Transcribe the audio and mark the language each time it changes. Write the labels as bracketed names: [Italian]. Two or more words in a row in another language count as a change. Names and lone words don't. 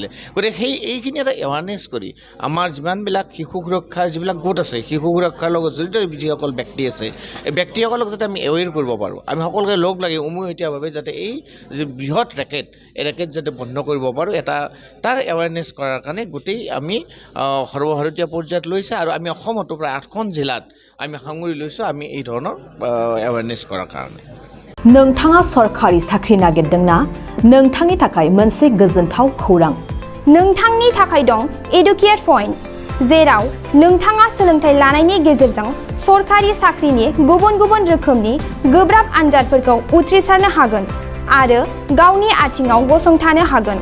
[Assamese] গতিকে এইখিনি এটা এৱাৰনেছ কৰি আমাৰ যিমানবিলাক শিশু সুৰক্ষাৰ যিবিলাক গোট আছে, শিশু সুৰক্ষাৰ লগত জড়িত যিসকল ব্যক্তি আছে, এই ব্যক্তিসকলক যাতে আমি এৱেৰ কৰিব পাৰোঁ, আমি সকলোকে লগ লাগি উমৈহতীয়াভাৱে যাতে এই যি বৃহৎ ৰেকেট যাতে বন্ধ কৰিব পাৰোঁ, তাৰ এৱাৰনেছ কৰাৰ কাৰণে গোটেই আমি সৰ্বভাৰতীয় পৰ্যায়ত লৈছে আৰু আমি অসমতো প্ৰায় 8খন জিলাত আমি সাঙুৰি লৈছোঁ আমি এই ধৰণৰ এৱাৰনেছ কৰাৰ কাৰণে। [Bodo] नोंथाङा सरखारि साख्रि नागिरदोंना? नोंथांनि थाखाय मोनसे गोजोनथाव खौरां। नोंथांनि थाखाय दं एडुकेट पॉइंट, जेराव नोंथाङा सोलोंथाइ लानायनि गेजेरजों सरखारि साख्रिनि गुबुन गुबुन रोखोमनि गोब्राब आनजादफोरखौ उथ्रिसारनो हागोन आरो गावनि आथिङाव गसंथानो हागोन।